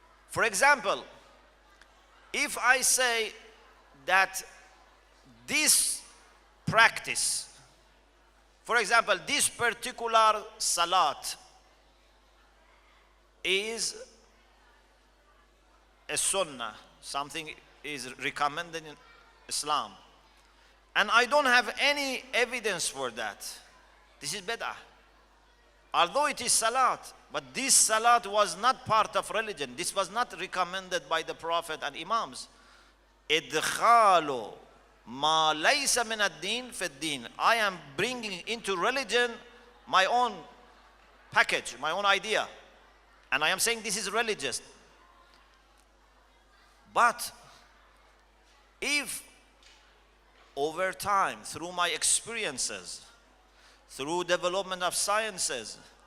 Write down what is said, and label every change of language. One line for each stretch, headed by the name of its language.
English: For example, if I say that this practice, for example, this particular salat is a sunnah, something is recommended in Islam, and I don't have any evidence for that, this is bid'ah. Although it is salat, but this salat was not part of religion. This was not recommended by the Prophet and Imams.
Arabic: إدخال ما ليس من الدين في الدين.
English: I am bringing into religion my own package, my own idea. And I am saying this is religious. But if over time, through my experiences, through development of sciences,